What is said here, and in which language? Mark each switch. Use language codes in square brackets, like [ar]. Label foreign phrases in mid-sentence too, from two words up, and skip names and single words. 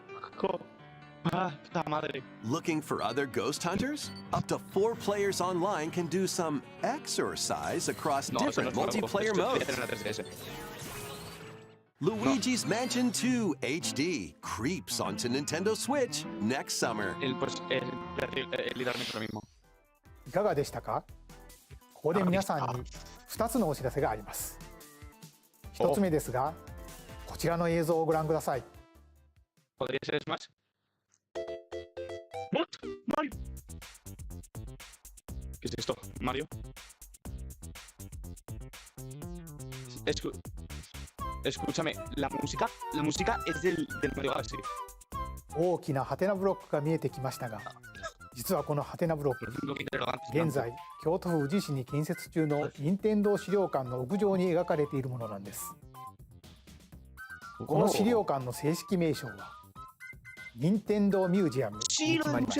[en] Looking for other ghost hunters? Up to 4 players online can do some exorcise across different multiplayer modes. Luigi's Mansion 2 HD creeps onto Nintendo Switch next summer. [ja] いかがでしたか？ここで皆さんに2つのお知らせがあります。1つ目ですが、こちらの映像をご覧ください。 [es] ¿Podría ser Smash? ¿What? Mario. ¿Qué es esto? Mario. Escúchame, la música es del Mario Galaxy. [ja] 大きなハテナブロックが見えてきましたが、実はこのハテナブロック、現在京都府宇治市に建設中の任天堂資料館の屋上に描かれているものなんです。この資料館の正式名称は任天堂ミュージアムに決まりました。